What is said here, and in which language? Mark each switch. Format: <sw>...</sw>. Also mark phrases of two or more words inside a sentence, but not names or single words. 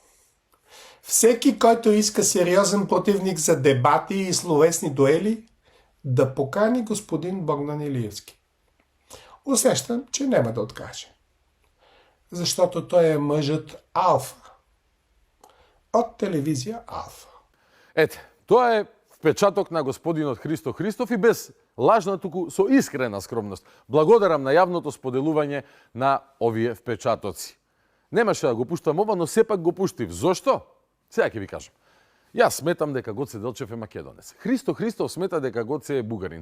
<bg>Всеки, който иска сериозен противник за дебати и словесни дуели, да покани господин Богдан Илиевски. Усещам, че няма да откаже. Защото той е мъжът Алфа. От телевизия Алфа.</bg> <mk>Ете, тоа е впечаток на господинот Христо Христов и без лажна, туку со искрена скромност. Благодарам на јавното споделување на овие впечатоци. Немаше да го пуштам ова, но сепак го пуштив. Зошто? Сега ќе ви кажам. Јас сметам дека Гоце Делчев е македонец. Христо Христов смета дека Гоце е бугарин.</mk>